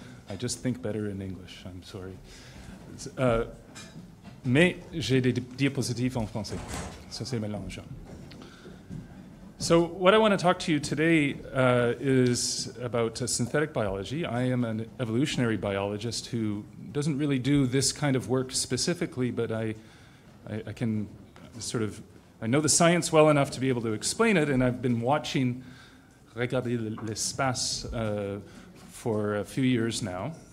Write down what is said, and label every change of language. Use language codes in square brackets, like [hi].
[en] I just think better in English, I'm sorry. [fr] Mais j'ai des diapositives en français. Ça c'est mélangeant. [en] So what I want to talk to you today is about synthetic biology. I am an evolutionary biologist who doesn't really do this kind of work specifically, but I can sort of, I know the science well enough to be able to explain it, and I've been watching Regarder l'espace for a few years now.